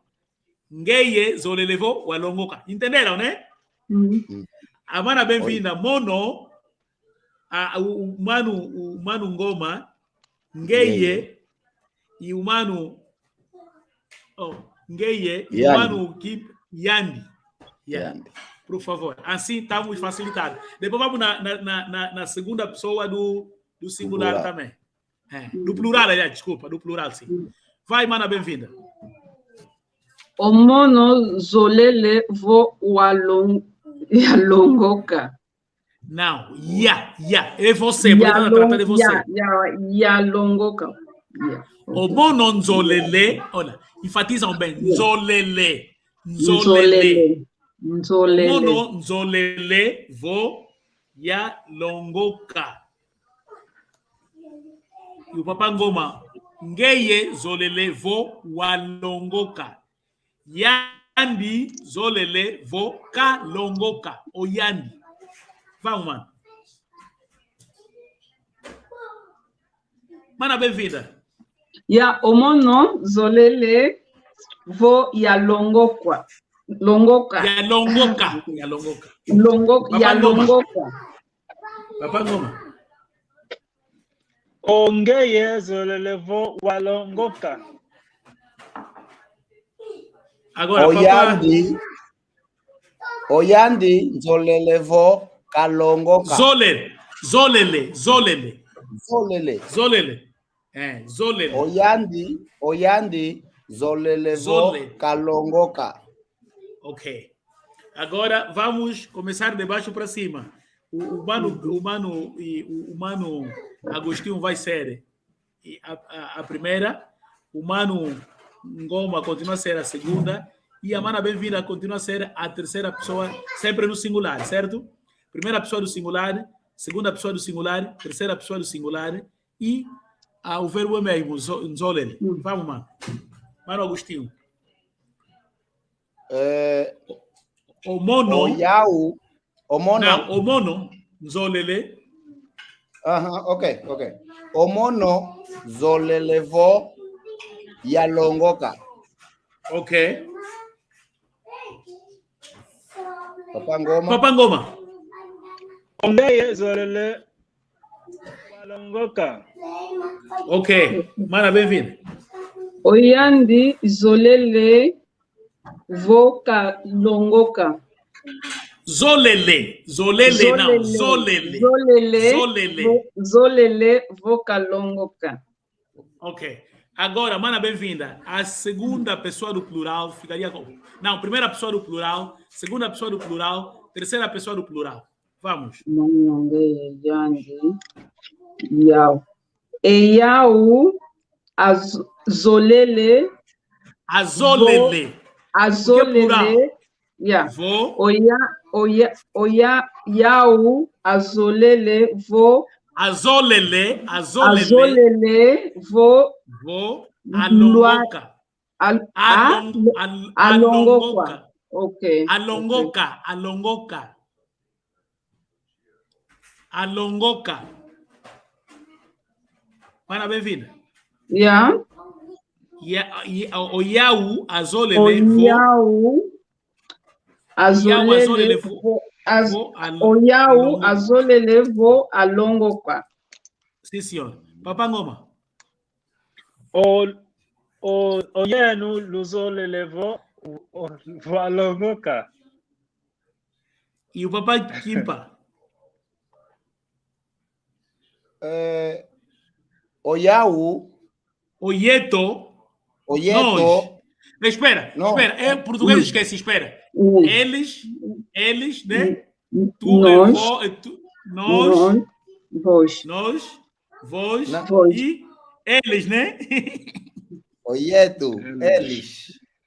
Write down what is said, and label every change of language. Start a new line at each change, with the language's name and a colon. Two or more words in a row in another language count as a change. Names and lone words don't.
Kongo: Ngeye zolelevo walongoka.
Portuguese: Entenderam, né? A mana bem-vinda, mono, o mano Ngoma, ngeye, e o mano... ngeye, e o mano Yandi. Por favor. Assim estamos facilitados. Depois vamos na segunda pessoa do singular também. Do plural, aliás, desculpa. Do plural, sim. Vai, mana, bem-vinda.
Kongo: O monozolele vo yalongoka.
Portuguese: Não, é você. Vou tratar de você.
Kongo: Yalongoka. O mononzolele, olha, enfatizam bem. Zolele. Mono nzolele vo ya longoka. E o Papá Ngoma, ngeye zolele vo walongoka. Yandi zolele vo ka longoka. O yandi.
Portuguese: Vamos, mano. Mana bem-vinda.
Kongo: O mono zolele vo yalongoka. Longoka. Yalongoka. Papá Ngoma. Ongeye zolelevo walongoka.
Portuguese: Agora,
Kongo: Oyandi zolelevo kalongoka. Zolele. Zolele. Oyandi zolelevo kalongoka.
Portuguese: Ok. Agora vamos começar de baixo para cima. O mano Agostinho vai ser a primeira. O mano Ngoma continua a ser a segunda. E a mana bem-vinda continua a ser a terceira pessoa, sempre no singular, certo? Primeira pessoa do singular, segunda pessoa do singular, terceira pessoa do singular. E o verbo é mesmo, nzolele. Vamos, mano. Mano Agostinho. O mono. Não, o mono. Zolele. Ok.
Kongo: O mono zolelevo yalongoka.
Portuguese: Ok. Papá Ngoma.
Kongo: Ongeye zolele walongoka.
Portuguese: Ok. Mana, bem-vindo.
Kongo: Oyandi zolele vo kalongoka.
Portuguese: Zolele não.
Kongo: Zolele vo kalongoka.
Portuguese: Ok. Agora, mana, bem-vinda. A segunda pessoa do plural ficaria como? Não, primeira pessoa do plural, segunda pessoa do plural, terceira pessoa do plural. Vamos.
Kongo: Eyau azolele. Yeah. Vo. Yau azolele vo. Azolele vo. Alongoka. Alongoka. Ok. Alongoka.
Portuguese: Mana, bem-vinda. Yeah.
Kongo: O Yau azolele vo. Oyau azolele vo alongoka.
Portuguese: Sim, senhor. Papá Ngoma.
Kongo: Oyenu luzolelevo walongoka.
Portuguese: E o Papá Kimpa.
Kongo: Oyau. Oyeto.
Portuguese: Espera. É português, esquece, espera. Eles, né? Nós. vós Vós. e eles, né?
Kongo: Oieto, eles.